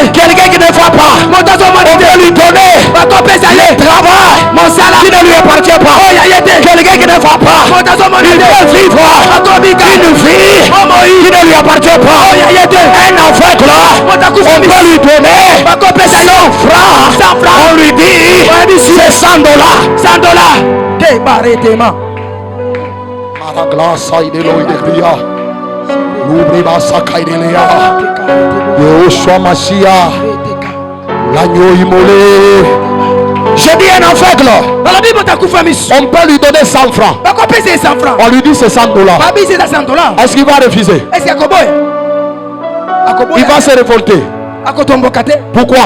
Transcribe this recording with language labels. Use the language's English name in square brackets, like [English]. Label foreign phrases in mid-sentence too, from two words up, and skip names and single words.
[French] Quelqu'un qui ne voit pas. On peut lui donner le travail qui ne lui appartient pas. Quelqu'un qui ne voit pas. Il peut vivre une vie qui ne lui appartient pas. Un aveugle, on peut lui donner 100 francs. On lui dit c'est 100 $. Maraglaça ideloidebia. Lubriba sakaidelea. [Hebrew] Yehoshua Mashiach. [French] L'agneau immolé. Je dis un aveugle. On peut lui donner 100 francs. On lui dit c'est 100 $. Est-ce qu'il va refuser? Il va se révolter. Pourquoi?